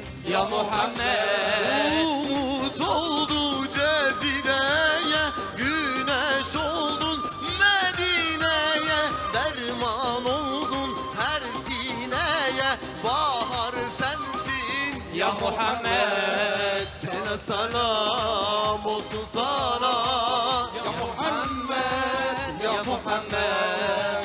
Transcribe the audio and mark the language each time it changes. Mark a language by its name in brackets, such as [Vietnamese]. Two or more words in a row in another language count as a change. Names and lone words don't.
[Arabic] يا محمد [Turkish] Umut oldu Cezire'ye Güneş oldun Medine'ye Derman oldun her sineye Bahar sensin [Arabic] يا محمد [Turkish] Sana salam olsun sana [Arabic] يا محمد يا محمد